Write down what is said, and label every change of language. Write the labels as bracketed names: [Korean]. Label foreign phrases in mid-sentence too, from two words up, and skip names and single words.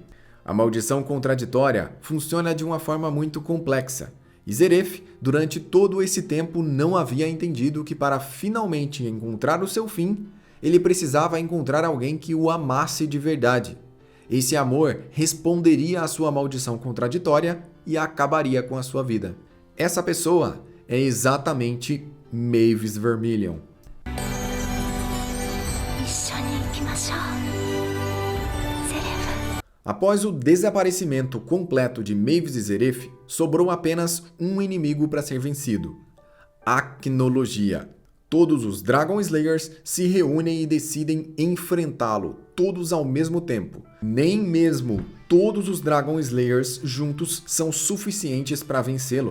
[Portuguese] A maldição contraditória funciona de uma forma muito complexa, e Zeref, durante todo esse tempo, não havia entendido que para finalmente encontrar o seu fim, ele precisava encontrar alguém que o amasse de verdade. Esse amor responderia à sua maldição contraditória e acabaria com a sua vida. Essa pessoa é exatamente Mavis Vermilion. [Japanese] 一緒に行きましょうゼレフ [Portuguese] Após o desaparecimento completo de Mavis e Zeref, sobrou apenas um inimigo para ser vencido: Acnologia. Todos os [English] Dragon Slayers [Portuguese] se reúnem e decidem enfrentá-lo, todos ao mesmo tempo. Nem mesmo todos os [English] Dragon Slayers [Portuguese] juntos são suficientes para vencê-lo.